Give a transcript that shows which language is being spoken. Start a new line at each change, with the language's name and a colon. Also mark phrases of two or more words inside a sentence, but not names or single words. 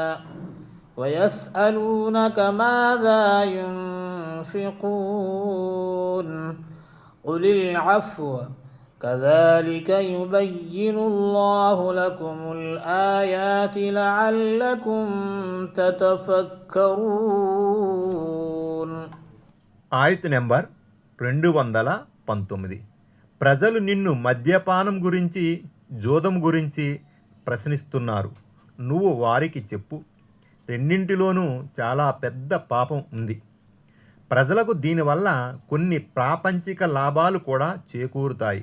Arabic: ويسألونك ماذا ينفقون قل العفو كذلك يبين الله لكم الآيات لعلكم تتفكرون.
Telugu: ఆయత్ నెంబర్ 219. ప్రజలు నిన్ను మద్యపానం గురించి, జోదం గురించి ప్రశ్నిస్తున్నారు. నువ్వు వారికి చెప్పు, రెండింటిలోనూ చాలా పెద్ద పాపం ఉంది. ప్రజలకు దీనివల్ల కొన్ని ప్రాపంచిక లాభాలు కూడా చేకూరుతాయి.